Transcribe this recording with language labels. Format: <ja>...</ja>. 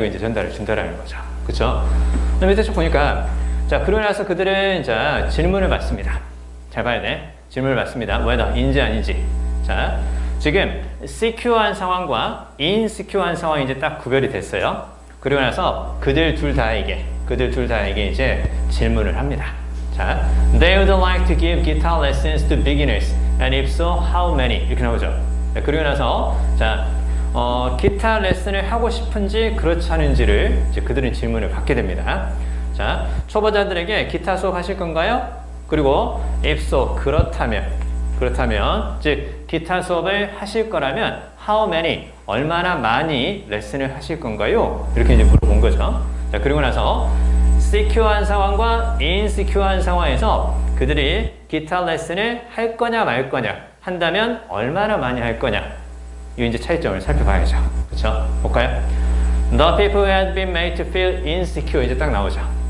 <ko>이거 이제 전달을 준다라는 거죠. 그렇죠? 밑에 쭉 보니까 자, 그러고 나서 그들은 자, 질문을 받습니다. 잘 봐야 돼. 질문을 받습니다. whether 인지 아닌지. 자, 지금 secure한 상황과 insecure한 상황이 이제 딱 구별이 됐어요. 그리고 나서 그들 둘 다에게 이제 질문을 합니다.</ko> <en>자, they would like to give guitar lessons to beginners, and if so, how many?</en> <ko>이렇게 나오죠. 그리고 나서 자, 기타 레슨을 하고 싶은지 그렇지 않은지를 이제 그들은 질문을 받게 됩니다. 자, 초보자들에게 기타 수업 하실 건가요? 그리고</ko> <en>if so,</en> <ko>그렇다면 즉 기타 수업을 하실 거라면</ko> <en>how many,</en> <ko>얼마나 많이 레슨을 하실 건가요? 이렇게 이제 물어본 거죠. 자, 그리고 나서 secure한 상황과 insecure한 상황에서 그들이 기타 레슨을 할 거냐 말 거냐, 한다면 얼마나 많이 할 거냐, 이 이제 차이점을 살펴봐야죠. 그렇죠? 볼까요?</ko> <en>The people had been made to feel insecure</en> <ko>이제 딱 나오죠.</ko>